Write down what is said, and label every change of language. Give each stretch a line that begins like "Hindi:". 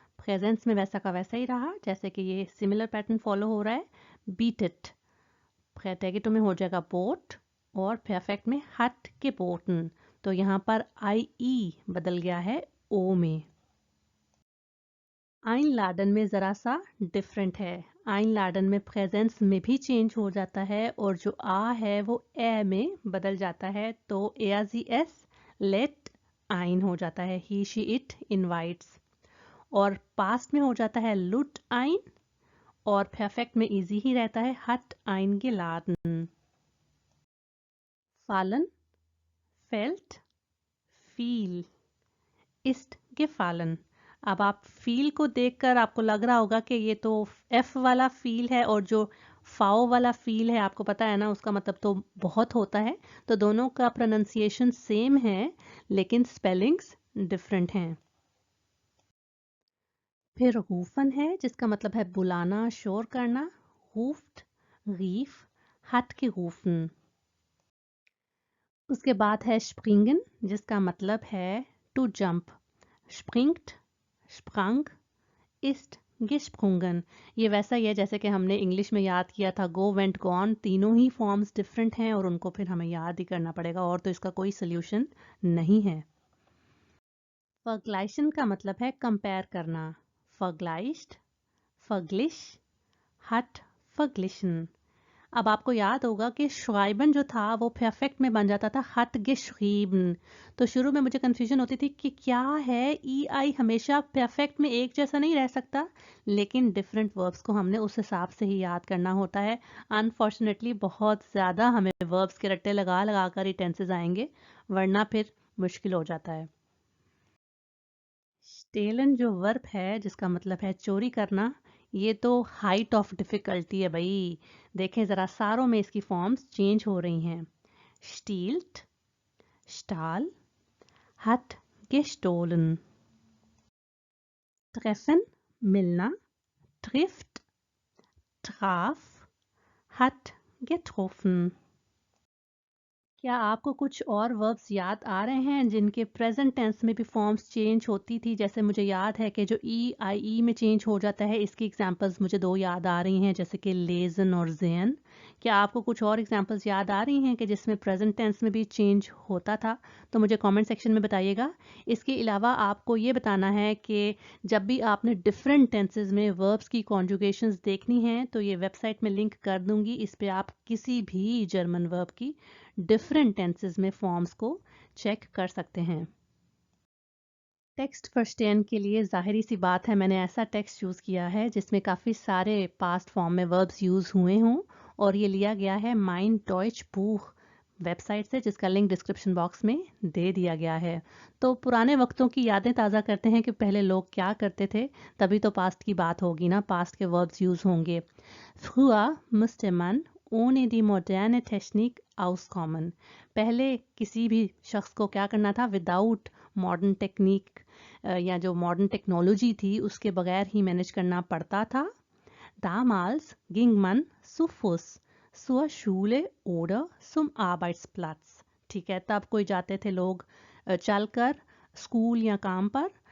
Hindi: Presence में वैसा का वैसा ही रहा जैसे कि ये सिमिलर पैटर्न फॉलो हो रहा है beat it, प्रेटेगिटो में हो जाएगा बोट और परफेक्ट में हट के बोटन, तो यहाँ पर आई ई बदल गया है ओ में। आइन लाडन में जरा सा डिफरेंट है, आइन लाडन में प्रेजेंस में भी चेंज हो जाता है और जो आ है वो ए में बदल जाता है, तो ASES लेट
English: ein
Hindi: हो जाता है,
English: he, she, it invites.
Hindi: और past में हो जाता है
German: lud ein,
Hindi: और perfect में easy ही रहता है
German: hat eingeladen. Fallen, fällt, fiel, ist gefallen.
Hindi: अब आप फील को देखकर आपको लग रहा होगा कि ये तो एफ वाला फील है, और जो फाओ वाला फील है आपको पता है ना उसका मतलब तो बहुत होता है, तो दोनों का प्रोनाउंसिएशन सेम है लेकिन स्पेलिंग्स डिफरेंट हैं. फिर रूफन है जिसका मतलब है बुलाना, शोर करना. रूफ्ट, रीफ, हट के रूफन. उसके बाद है स्प्रिंगन जिसका मतलब है to jump.
German: स्प्रिंग्ट, sprang, ist gesprungen.
Hindi: ये वैसा ही है जैसे कि हमने इंग्लिश में याद किया था
English: go, went, gone.
Hindi: तीनों ही फॉर्म्स डिफरेंट हैं और उनको फिर हमें याद ही करना पड़ेगा, और तो इसका कोई सोल्यूशन नहीं है. vergleichen का मतलब है कंपेयर करना.
German: vergleicht, verglich, hat verglichen.
Hindi: अब आपको याद होगा कि schreiben जो था वो परफेक्ट में बन जाता था
German: hat geschrieben.
Hindi: तो शुरू में मुझे कंफ्यूजन होती थी कि क्या है, ई आई हमेशा परफेक्ट में एक जैसा नहीं रह सकता, लेकिन डिफरेंट वर्ब्स को हमने उस हिसाब से ही याद करना होता है. अनफॉर्चुनेटली बहुत ज़्यादा हमें वर्ब्स के रट्टे लगा लगा कर ही टेंसेज आएंगे, वरना फिर मुश्किल हो जाता है. स्टेलन जो वर्ब है जिसका मतलब है चोरी करना, ये तो हाइट ऑफ डिफिकल्टी है भाई. देखें ज़रा सारों में इसकी फॉर्म्स चेंज हो रही हैं. Stilt, stall,
German: hat gestohlen. Treffen, मिलना. Trifft, traf, hat getroffen.
Hindi: क्या आपको कुछ और वर्ब्स याद आ रहे हैं जिनके प्रेजेंट टेंस में भी फॉर्म्स चेंज होती थी? जैसे मुझे याद है कि जो ई आई ई में चेंज हो जाता है, इसकी एग्जांपल्स मुझे दो याद आ रही हैं, जैसे कि लेजन और जेन. क्या आपको कुछ और एग्जांपल्स याद आ रही हैं कि जिसमें प्रेजेंट टेंस में भी चेंज होता था? तो मुझे कमेंट सेक्शन में बताइएगा. इसके अलावा आपको ये बताना है कि जब भी आपने डिफरेंट टेंसेज में वर्ब्स की कॉन्जुगेशंस देखनी हैं तो ये वेबसाइट में लिंक कर दूंगी. इस पर आप किसी भी जर्मन वर्ब की डिफरेंट टेंसेस में फॉर्म्स को चेक कर सकते हैं. टेक्स्ट वर्स्टेन के लिए जाहिरी सी बात है मैंने ऐसा टेक्स्ट यूज़ किया है जिसमें काफ़ी सारे पास्ट फॉर्म में वर्ब्स यूज़ हुए हों, और ये लिया गया है माइन डॉइच बुख वेबसाइट से, जिसका लिंक डिस्क्रिप्शन बॉक्स में दे दिया गया है. तो पुराने वक्तों की यादें ताज़ा करते हैं कि पहले लोग क्या करते थे, तभी तो पास्ट की बात होगी ना, पास्ट के वर्ब्स यूज़ होंगे.
German: Früher musste man ohne die moderne Technik auskommen.
Hindi: पहले किसी भी शख्स को क्या करना था, विदाउट मॉडर्न टेक्निक या जो मॉडर्न टेक्नोलॉजी थी उसके बगैर ही मैनेज करना पड़ता था.
German: Damals ging man zu Fuß zur Schule oder zum Arbeitsplatz.
Hindi: ठीक है, तब कोई जाते थे लोग चलकर स्कूल या काम पर.